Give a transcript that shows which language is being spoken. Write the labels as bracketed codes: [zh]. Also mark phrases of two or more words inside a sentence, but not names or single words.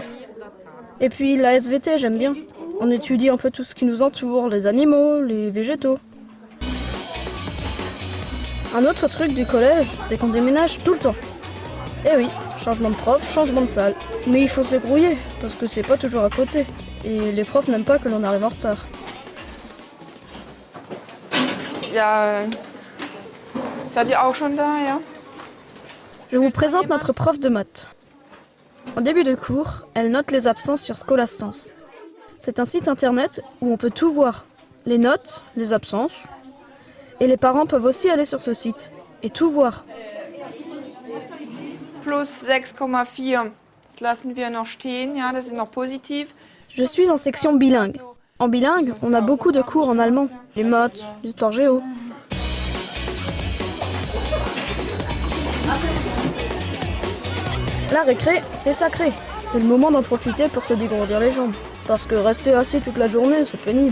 [fr] Et puis la SVT, j'aime bien. On étudie un peu tout ce qui nous entoure, les animaux, les végétaux. Un autre truc du collège, c'est qu'on déménage tout le temps. Eh oui, changement de prof, changement de salle. Mais il faut se grouiller, parce que c'est pas toujours à côté. Et les profs n'aiment pas que l'on arrive en retard. [de] Ja, seid ihr auch schon da, ja? [fr] Je vous présente notre prof de maths. En début de cours, elle note les absences sur Scholastance. C'est un site internet où on peut tout voir. Les notes, les absences. Et les parents peuvent aussi aller sur ce site et tout voir. Plus 6,4. [de] Das lassen wir noch stehen, ja, das ist noch positiv. [fr] Je suis en section bilingue. En bilingue, on a beaucoup de cours en allemand. Les maths, l'histoire géo. La récré, c'est sacré. C'est le moment d'en profiter pour se dégourdir les jambes. Parce que rester assis toute la journée, c'est pénible.